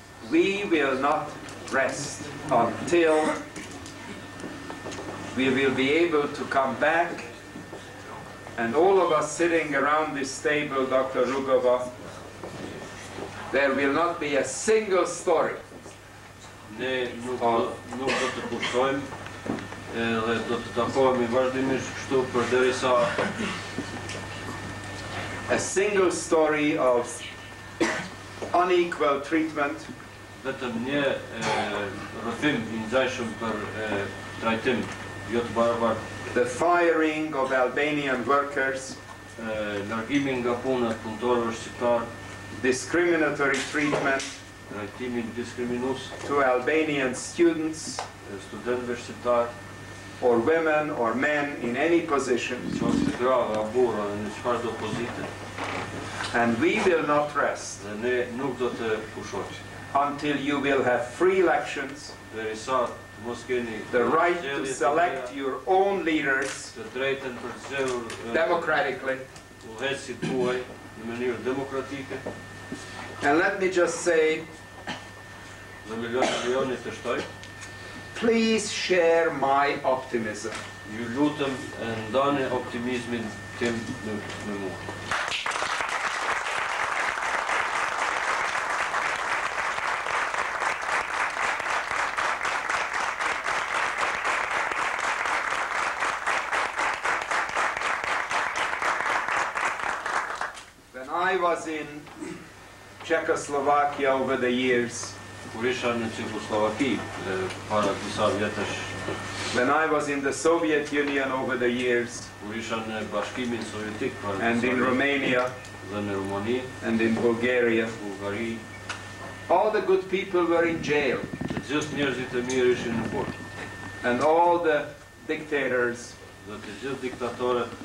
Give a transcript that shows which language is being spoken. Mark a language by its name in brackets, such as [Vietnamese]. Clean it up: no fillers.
[English] We will not rest until we will be able to come back, and all of us sitting around this table, Dr. Rugova, there will not be a single story [Albanian] Ne nuk do të kuptojmë dhe do të takohemi vazhdimisht kështu përderisa [English] a single story of unequal treatment, [Albanian] vetëm një rrëfim I ngjajshëm për trajtim jo të barabartë, [English] the firing of Albanian workers, [Albanian] largimin nga puna të punëtorëve shqiptar, [English] discriminatory treatment [Albanian] trajtimin diskriminues [English] to Albanian students [Albanian] studentëve shqiptar, [English] or women or men in any position, [Albanian] qoftë grave apo burra në çfarëdo pozite, [English] and we will not rest [Albanian] dhe ne nuk do të pushohemi [English] until you will have free elections, [Albanian] derisa mos keni [English] the right to select your own leaders [Albanian] të drejtën për të zgjedhur [English] democratically. [Albanian] udhëheqësit tuaj në mënyrë demokratike. [English] And let me just say, [Albanian] Dhe me lejoni të shtoj, [English] please share my optimism. [Albanian] ju lutem ndani optimizmin tim me mua. [English] When I was in Czechoslovakia over the years, [Albanian] Kur isha në Çekoslovaki para disa vjetësh, [English] when I was in the Soviet Union over the years, [Albanian] kur isha në Bashkimin Sovjetik para [English] and [Albanian] disa [English] in [Albanian] vjetësh, [English] Romania, [Albanian] dhe në Rumani, [English] and in Bulgaria, [Albanian] Bullgari, [English] all the good people were in jail, [Albanian] të gjithë njerëzit e mirë ishin në fort, [English] and all the dictators [Albanian] dhe të gjithë diktatorët